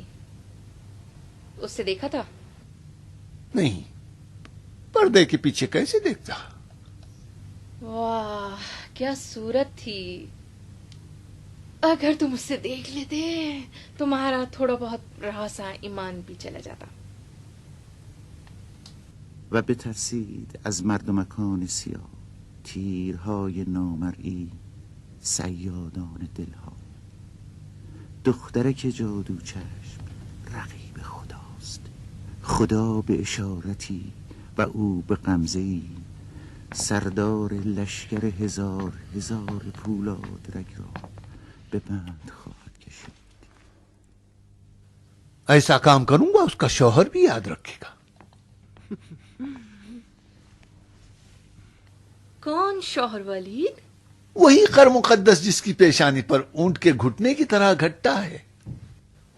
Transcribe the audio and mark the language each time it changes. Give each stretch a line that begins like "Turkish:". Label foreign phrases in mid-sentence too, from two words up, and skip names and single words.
Urdu: اس سے دیکھا تھا؟ نہیں، پردے کے پیچھے کیسے دیکھتا. واہ کیا صورت تھی. اگر تم اس سے دیکھ لیتے تمہارا تھوڑا بہت رہاسا ایمان بھی چلا جاتا.
Persian: و بترسید از مردمکان سیاه تیرهای نامرئی صیادان دلها. دخترک جادو چشم رقیب خداست، خدا به اشارتی و او به غمزه‌ای. سردار لشکر هزار هزار پولاد رگ را به بند خواهد کشید.
Urdu: ایسا کام کروں گا اس کا شوہر بھی یاد رکھے گا. کون شوہر ولید؟ وہی خر مقدس جس کی پیشانی پر اونٹ کے گھٹنے کی طرح گھٹتا ہے.